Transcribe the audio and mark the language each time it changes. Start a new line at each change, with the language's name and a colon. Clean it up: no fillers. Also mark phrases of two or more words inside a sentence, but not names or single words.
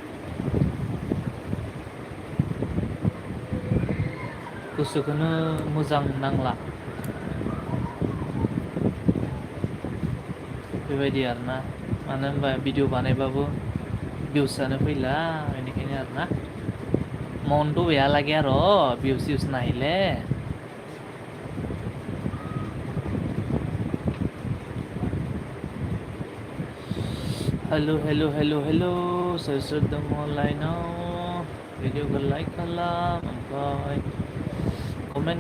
Bodo: गोसोखौनो मोजां नांला बेबायदि आरोना मानो होनबा भिडिअ बानायबाबो भिउसआनो फैला बेनिखायनो आरोना
Assamese: মনটো বেয়া লাগে আৰু ভিউজ নাহিলে
Bodo: हेल' सोर सोर दङ लाइनाव भिडिअखौ लाइक खालाम ओमफ्राय कमेन्ट